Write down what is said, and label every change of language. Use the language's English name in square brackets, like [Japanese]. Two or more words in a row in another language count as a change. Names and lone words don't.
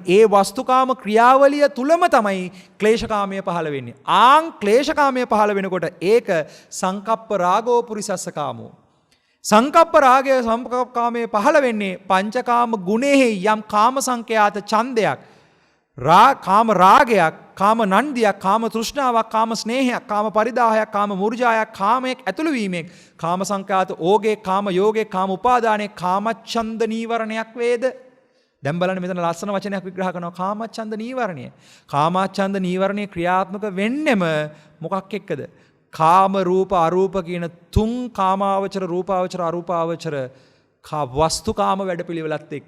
[Sinhala] ඒ වස්තුකාම ක්‍රියාවලිය තුලම තමයි ක්ලේශකාමය පහළ වෙන්නේ. ක්ලේශකාමය පහළ වෙනකොට ඒක [Pali] සංකප්ප රාගෝ පුරිසස්ස කාමෝ. [Sinhala] සංකප්ප රාගය සංකප්පකාමයේ පහළ වෙන්නේ පංචකාම ගුණෙහි යම් කාම සංඛ්‍යාත ඡන්දයක්, කාම රාගයක්, කාම නන්දියක්, කාම තෘෂ්ණාවක්, කාම ස්නේහයක්, කාම පරිදාහයක්, කාම මුර්ජායක්, කාමයක් ඇතුළු වීමෙන් කාම සංඛ්‍යාත ඕගේ, කාම යෝගේ, කාම උපාදානයේ කාමච්ඡන්ද නීවරණයක් වේද. දැන් බලන්න මෙතන ලස්සන වචනයක් විග්‍රහ කරනවා කාමච්ඡන්ද නීවරණය. කාමච්ඡන්ද නීවරණය ක්‍රියාත්මක වෙන්නෙම මොකක් එක්කද? කාම රූප අරූප කියන තුන් කාමාවචර, රූපාවචර, අරූපාවචර වස්තුකාම වැඩපිළිවෙලත් එක්ක.